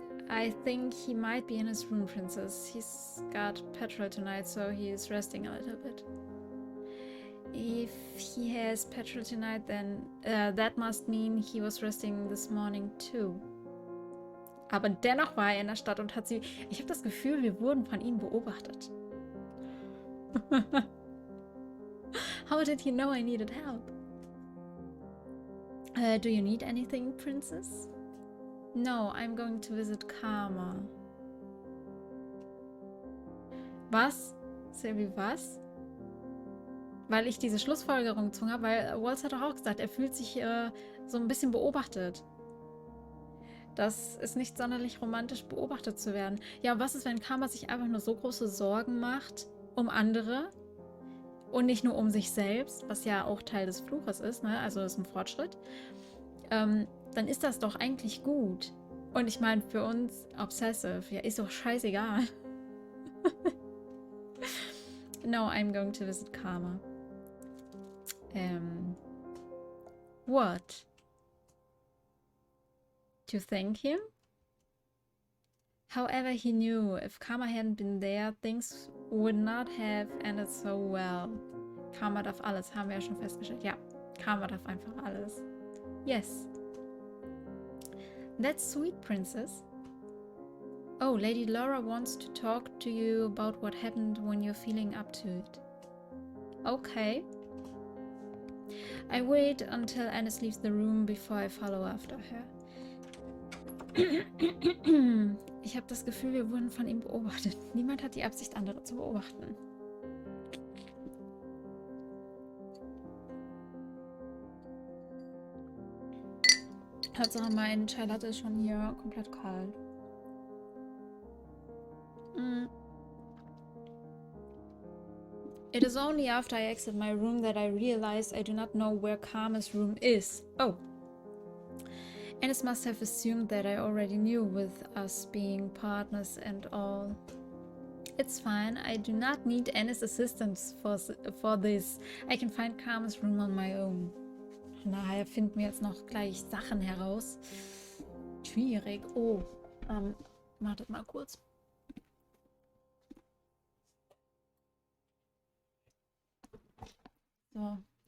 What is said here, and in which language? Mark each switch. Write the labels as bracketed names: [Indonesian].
[English] I think he might be in his room, Princess. He's got petrol tonight, so he's resting a little bit. If he has petrol tonight, then that must mean he was resting this morning too. [German] Aber dennoch war er in der Stadt und hat sie... Ich habe das Gefühl, wir wurden von ihm beobachtet. [English] How did he know I needed help? Do you need anything, Princess? No, I'm going to visit Karma. [German] Was? Sylvie, was? Weil ich diese Schlussfolgerung gezogen habe, weil Waltz hat doch auch gesagt, er fühlt sich so ein bisschen beobachtet. Das ist nicht sonderlich romantisch, beobachtet zu werden. Ja, was ist, wenn Karma sich einfach nur so große Sorgen macht um andere und nicht nur um sich selbst, was ja auch Teil des Fluches ist, ne? Also ist ein Fortschritt. Dann ist das doch eigentlich gut. Und ich meine, für uns Obsessive, ja, ist doch scheißegal. [English] No, I'm going to visit Karma. What? To thank him? However, he knew if Karma hadn't been there, things would not have ended so well. [German] Karma darf alles, haben wir ja schon festgestellt. Ja, Karma darf einfach alles. [English] Yes. That's sweet, Princess. Oh, Lady Laura wants to talk to you about what happened when you're feeling up to it. Okay. I wait until Alice leaves the room before I follow after her. [German] Ich habe das Gefühl, wir wurden von ihm beobachtet. Niemand hat die Absicht, andere zu beobachten. Hauptsache, mein Chai Latte ist schon hier komplett kalt. [English] It is only after I exit my room that I realize I do not know where Karma's room is. Oh. Alice must have assumed that I already knew, with us being partners and all. It's fine. I do not need Annie's assistance for this. I can find Karma's room on my own. [German] Daher finden wir jetzt noch gleich Sachen heraus. Schwierig. Oh. Wartet mal kurz. So.